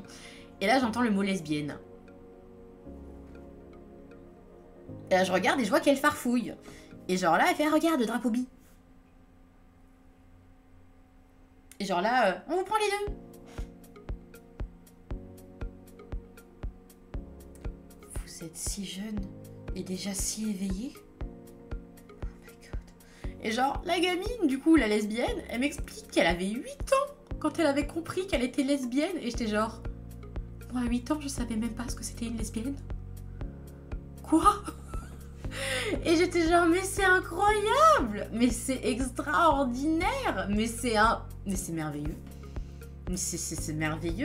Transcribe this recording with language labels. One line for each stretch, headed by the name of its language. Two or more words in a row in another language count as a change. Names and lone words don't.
French: Et là j'entends le mot lesbienne. Et là je regarde et je vois qu'elle farfouille. Et genre là elle fait regarde le drapeau bi. Et genre là on vous prend les deux. Vous êtes si jeune et déjà si éveillée.
English: Oh my god.
French: Et genre la gamine du coup la lesbienne elle m'explique qu'elle avait 8 ans quand elle avait compris qu'elle était lesbienne. Et j'étais genre moi à 8 ans je savais même pas ce que c'était une lesbienne. Quoi? Et j'étais genre mais c'est incroyable, mais c'est extraordinaire, mais c'est merveilleux, mais c'est merveilleux.